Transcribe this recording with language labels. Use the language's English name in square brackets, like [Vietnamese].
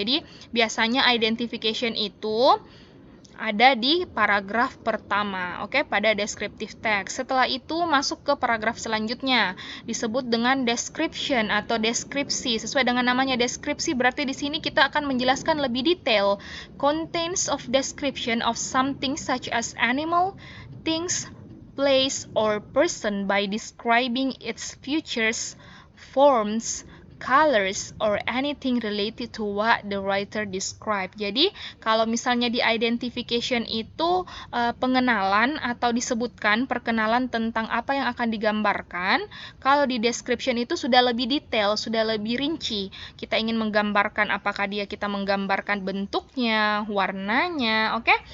[Indonesian] Jadi, biasanya identification itu ada di paragraf pertama, oke, pada descriptive text. Setelah itu masuk ke paragraf selanjutnya, disebut dengan description atau deskripsi. Sesuai dengan namanya deskripsi, berarti di sini kita akan menjelaskan lebih detail. [English] Contains of description of something such as animal, things, place, or person by describing its features, forms, colors, or anything related to what the writer described. [Indonesian] Jadi, kalau misalnya di identification itu pengenalan atau disebutkan perkenalan tentang apa yang akan digambarkan, kalau di description itu sudah lebih detail, sudah lebih rinci. Kita ingin menggambarkan apakah kita menggambarkan bentuknya, warnanya, oke?